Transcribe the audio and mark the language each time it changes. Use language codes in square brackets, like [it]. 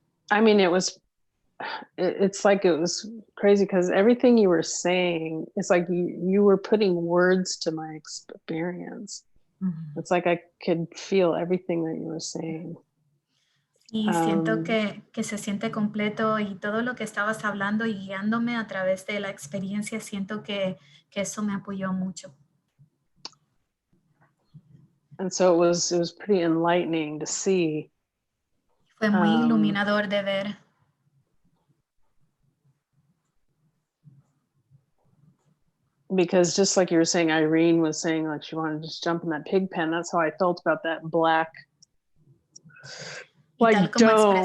[en] I mean, it's like it was crazy because everything you were saying, it's like you were putting words to my experience. It's like I could feel everything that you were saying. [es] Y siento que se siente completo y todo lo que estabas hablando y guiándome a través de la experiencia, siento que eso me apoyó mucho. [en] And so it was pretty enlightening to see. [es] Fue muy iluminador de ver. [en] Because just like you were saying, Irene was saying like she wanted to just jump in that pig pen. That's how I felt about that black like dome.